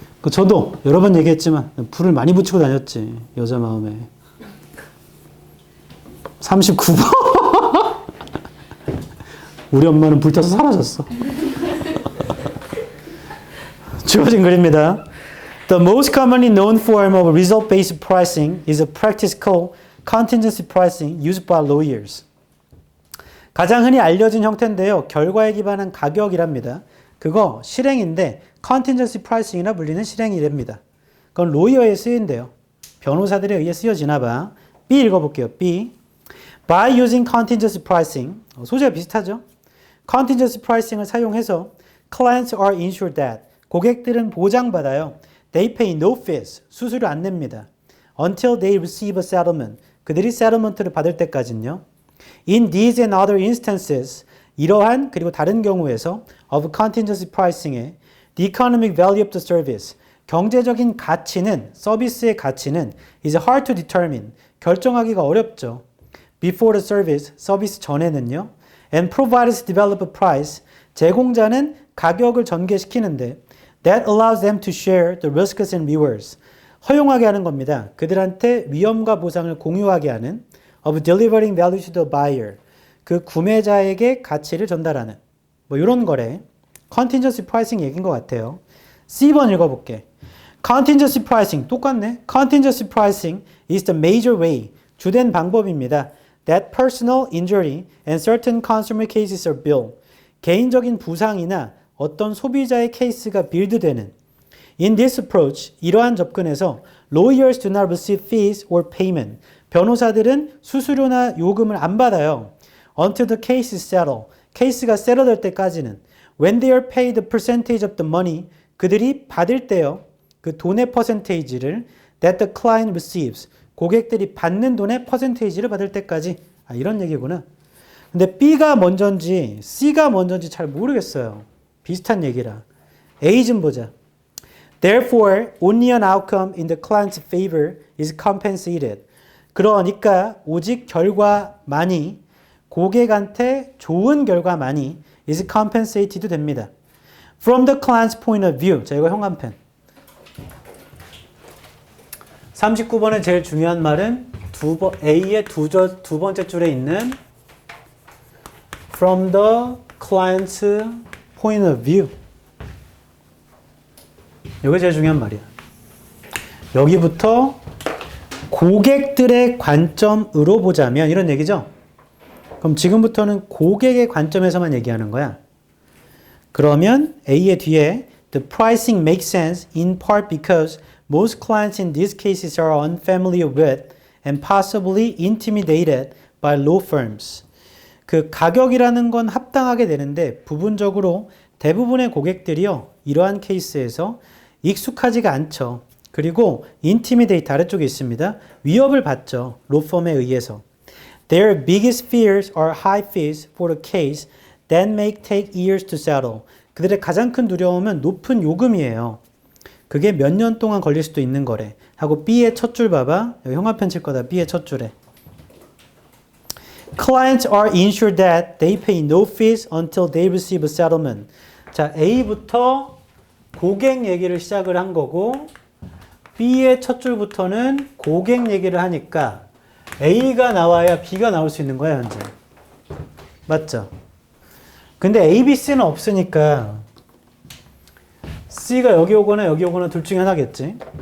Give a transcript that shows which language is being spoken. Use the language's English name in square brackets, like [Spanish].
[Korean] 저도 여러 번 얘기했지만 불을 많이 붙이고 다녔지. 여자 마음에. 39번. 우리 엄마는 불타서 사라졌어. 주어진 글입니다. [English] The most commonly known form of result-based pricing is a practice called contingency pricing used by lawyers. [Korean] 가장 흔히 알려진 형태인데요. 결과에 기반한 가격이랍니다. 그거 실행인데 contingency pricing이라 불리는 실행이랍니다. 그건 로이어에 쓰인대요. 변호사들에 의해 쓰여지나 봐. B 읽어볼게요. B. [English] By using contingency pricing, [Korean] 소재가 비슷하죠? [English] contingency pricing을 사용해서 clients are ensured that, [Korean] 고객들은 보장받아요. [English] They pay no fees, [Korean] 수수료 안 냅니다. [English] Until they receive a settlement, [Korean] 그들이 settlement를 받을 때까지는요. [English] In these and other instances, [Korean] 이러한 그리고 다른 경우에서 [English] of contingency pricing의 the economic value of the service, [Korean] 경제적인 가치는, 서비스의 가치는 [English] is hard to determine, [Korean] 결정하기가 어렵죠. [English] Before the service, [Korean] 서비스 전에는요. [English] And providers develop a price, [Korean] 제공자는 가격을 전개시키는데 [English] that allows them to share the risks and rewards, [Korean] 허용하게 하는 겁니다. 그들한테 위험과 보상을 공유하게 하는 [English] of delivering value to the buyer, [Korean] 그 구매자에게 가치를 전달하는 뭐 이런 거래. contingency pricing 얘기인 것 같아요. C번 읽어볼게. [English] contingency pricing [Korean] 똑같네. [English] contingency pricing is the major way, [Korean] 주된 방법입니다. [English] that personal injury and certain consumer cases are billed. [Korean] 개인적인 부상이나 어떤 소비자의 케이스가 빌드되는. [English] In this approach, [Korean] 이러한 접근에서 [English] lawyers do not receive fees or payment. [Korean] 변호사들은 수수료나 요금을 안 받아요. [English] Until the case is settled. [Korean] 케이스가 세러될 때까지는. [English] When they are paid the percentage of the money. [Korean] 그들이 받을 때요. 그 돈의 퍼센테이지를 [English] that the client receives. [Korean] 고객들이 받는 돈의 퍼센테이지를 받을 때까지. 이런 얘기구나. 근데 B가 먼저인지 C가 먼저인지 잘 모르겠어요. 비슷한 얘기라. A 좀 보자. [English] Therefore, only an outcome in the client's favor is compensated. [Korean] 그러니까 오직 결과만이 고객한테 좋은 결과만이 [English] is compensated [Korean] 됩니다. [English] From the client's point of view. [Korean] 자, 이거 형광펜. 39번의 제일 중요한 말은 A의 두 번째 줄에 있는 [English] From the client's point of view. [Korean] 이게 제일 중요한 말이야. 여기부터 고객들의 관점으로 보자면 이런 얘기죠. 그럼 지금부터는 고객의 관점에서만 얘기하는 거야. 그러면 A의 뒤에 [English] The pricing makes sense in part because most clients in these cases are unfamiliar with and possibly intimidated by law firms. [Korean] 그 가격이라는 건 합당하게 되는데 부분적으로 대부분의 고객들이요. 이러한 케이스에서 익숙하지가 않죠. 그리고 intimidate 아래쪽에 있습니다. 위협을 받죠. 로펌에 의해서. [English] Their biggest fears are high fees for the case that may take years to settle. [Korean] 그들의 가장 큰 두려움은 높은 요금이에요. 그게 몇 년 동안 걸릴 수도 있는 거래. 하고 B의 첫 줄 봐봐. 여기 형광펜 칠 거다. B의 첫 줄에. [English] Clients are ensured that they pay no fees until they receive a settlement. [Korean] 자, A부터 고객 얘기를 시작을 한 거고 B의 첫 줄부터는 고객 얘기를 하니까 A가 나와야 B가 나올 수 있는 거야, 현재. 맞죠? 근데 A, B, C는 없으니까 C가 여기 오거나 둘 중에 하나겠지.